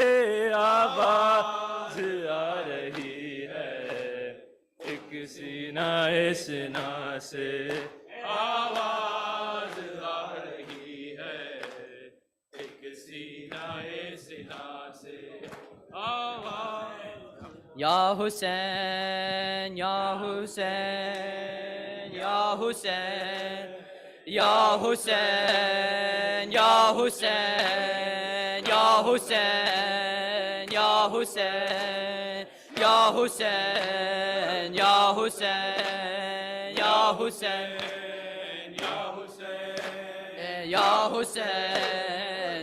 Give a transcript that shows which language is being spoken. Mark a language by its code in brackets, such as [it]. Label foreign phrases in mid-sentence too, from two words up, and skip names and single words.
[ur] آواز آ رہی ہے، ایک سینہ سنا سے آواز آ رہی ہے، ایک سینہ سنا سے آواز [ar] یا حسین یا حسین یا حسین یا حسین یا حسین یا حسین یا حسین یا حسین یا حسین یا حسین یا حسین